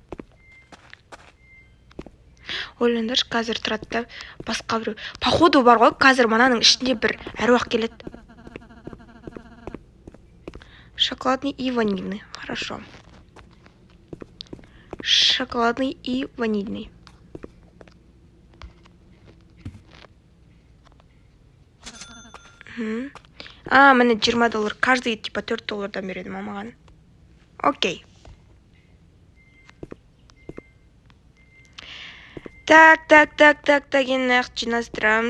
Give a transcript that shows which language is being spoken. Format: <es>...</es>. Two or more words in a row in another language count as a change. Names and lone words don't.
<kk>Ойлаңдаршы, қазір тұрады да басқа біреу. Походу бар ғой, қазір мынаның ішінде бір әруақ келеді.</kk> <ru>Шоколадный и ванильный. Хорошо. Шоколадный и ванильный.</ru> <kk>Міне $20.</kk> <ru>Каждый типа</ru> <kk>$4 береді маған. Окей. Так, енді ақ жинастырамыз.</kk>